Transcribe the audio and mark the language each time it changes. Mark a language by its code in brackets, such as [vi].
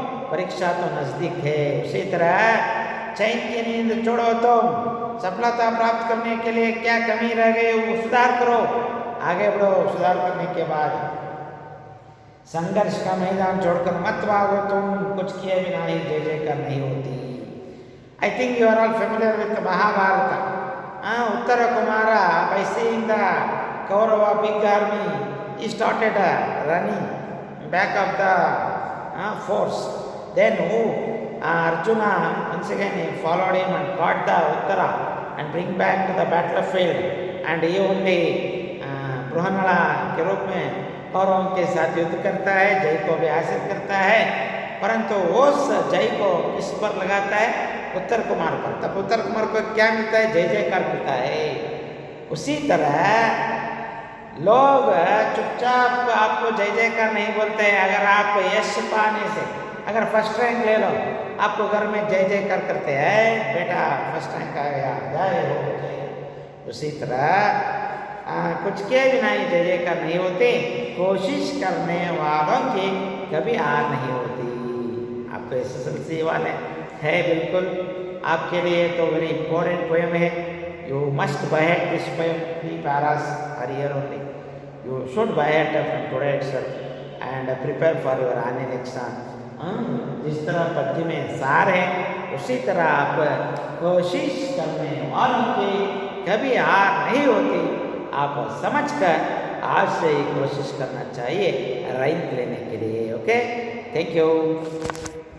[hi] परीक्षा तो नजदीक है। उसी तरह चैन की नींद छोड़ो, तुम सफलता प्राप्त करने के लिए क्या कमी रह गई वो सुधार करो, आगे बढ़ो। सुधार करने के बाद संघर्ष का मैदान छोड़कर मत भागो, तुम कुछ किए बिना ही जय जयकार नहीं होती। [en] I think you are all familiar with the Mahabharata. Uttara Kumara, by seeing the Kaurava big army, he started running back of the force. Then Arjuna once again he followed him and got the Uttara and bring back to the battlefield. And he only [hi] ब्रह्मणा के रूप में कौरवों के साथ युद्ध करता है, जय को भी हासिल करता है। परंतु उस जय को किस पर लगाता है? उत्तर कुमार पर। तब उत्तर कुमार को क्या मिलता है? जय जयकार मिलता है। उसी तरह लोग चुपचाप आपको जय जयकार नहीं बोलते हैं। अगर आप यश पाने से, अगर फर्स्ट रैंक ले लो, आपको घर में जय जयकार करते हैं, बेटा फर्स्ट रैंक आ गया, जय हो जय। उसी तरह कुछ के बिना ही जय जयकार नहीं होती। कोशिश करने वालों की कभी हार नहीं होती। आप तो SSLC वाले है, बिल्कुल आपके लिए तो [en] very important poem [hi] है। [en] You must buy it this poem, 3 paras are here only. You should buy it from today itself and prepare for your annual exam. [hi] जिस तरह पद्य में सार है, उसी तरह आप कोशिश करने वालों की कभी हार नहीं होती। आप समझकर आज से ही कोशिश करना चाहिए रैंक लेने के लिए। Okay, thank you.